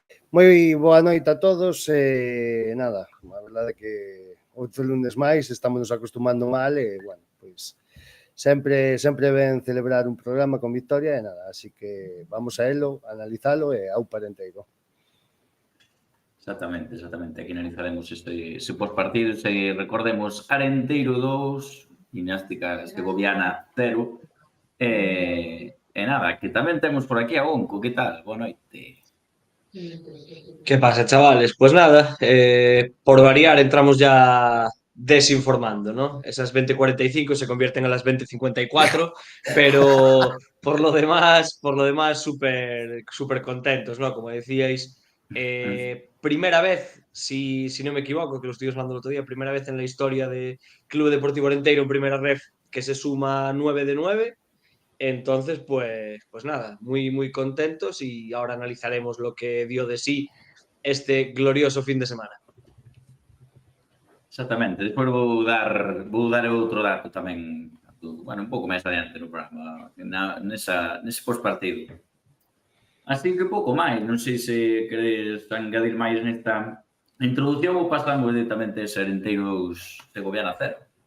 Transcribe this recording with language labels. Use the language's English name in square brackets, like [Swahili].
[Galician] Moi boa noite a todos e nada, a verdade é que outro lunes máis estamos nos acostumando mal e, bueno, pois sempre ben celebrar un programa con victoria e nada, así que vamos a elo, a analizalo e ao parenteiro. Exactamente. Aquí analizaremos ese postpartido, recordemos Arenteiro 2, Gimnástica Segoviana 0. E nada, que tamén temos por aquí a Onco, que tal? Boa noite. [Spanish] ¿Qué pasa, chavales? Pues nada, por variar entramos ya desinformando, ¿no? Esas 20:45 se convierten a las 20:54, pero por lo demás súper contentos, ¿no? Como decíais, primera vez, si no me equivoco, que lo estoy usando el otro día, primera vez en la historia de Club Deportivo Arenteiro en primera ref que se suma 9 de 9. Entonces, pues nada, muy contentos y ahora analizaremos lo que dio de sí este glorioso fin de semana. [Galician] Exactamente, despois vou dar outro dato tamén, bueno, un pouco máis adiante no programa, nese postpartido. Así que pouco máis, non sei se queres engadir máis nesta introducción ou pasamos directamente a Arenteiro 2, Segoviana 0.